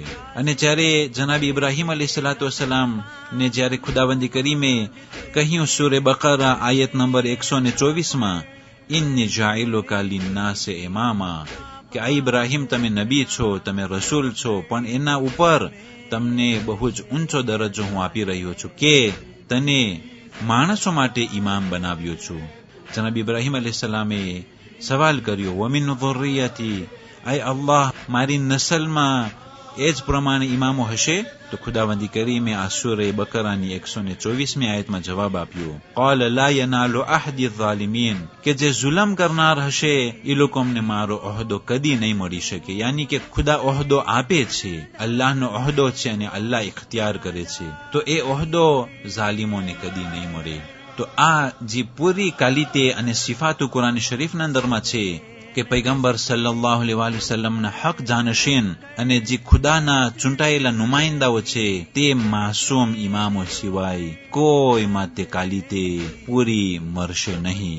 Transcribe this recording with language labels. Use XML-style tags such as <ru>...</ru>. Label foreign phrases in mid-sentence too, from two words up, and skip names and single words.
<gu>અને જ્યારે જનાબ ઇબ્રાહીમ અલૈહિસ્સલામ ને જ્યારે ખુદાવંદી કરીમે કહ્યું સૂરે બકરા આયત નંબર 124માં,</gu> <ar>إني جاعلك للناس إماما,</ar> <gu>કે આ ઇબ્રાહીમ તમે નબી છો, તમે રસૂલ છો, પણ એના ઉપર તમને બહુ જ ઊંચો દરજ્જો હું આપી રહ્યો છું કે તને માણસો માટે ઇમામ બનાવ્યો છું. જનાબ ઇબ્રાહીમ અલૈહિસ્સલામે સવાલ કર્યો,</gu> <ar>ومن ذريتي,</ar> <gu>આય અલ્લાહ, મારી નસલમાં એ જ પ્રમાણે ઇમામો હશે? તો ખુદાવંદી કરીમે આ સૂરે બકરાની 124મી આયતમાં જવાબ આપ્યો,</gu> <ar>قال لا ينال عهد الظالمين,</ar> <gu>કે જે જુલમ કરનાર હશે એ લોકો અમને મારો ઓહદો કદી નહીં મળી શકે. યાની કે ખુદા ઓહદો આપે છે, અલ્લાહનો ઓહદો છે અને અલ્લાહ ઇખ્તિયાર કરે છે, તો એ ઓહદો ઝાલિમોને કદી નહીં મળે. તો આ જે પૂરી કાલિતે અને સિફાતો કુરાન શરીફના અંદરમાં છે કે પૈગંબર</gu> <ar>صلى الله عليه وسلم</ar> <gu>હક જાનશીન અને જે ખુદાના ચૂંટાયેલા નુમાઇંદાઓ છે તે માસૂમ ઇમામો સિવાય કોઈ માટે કાલિતે પૂરી મરશે નહીં.</gu>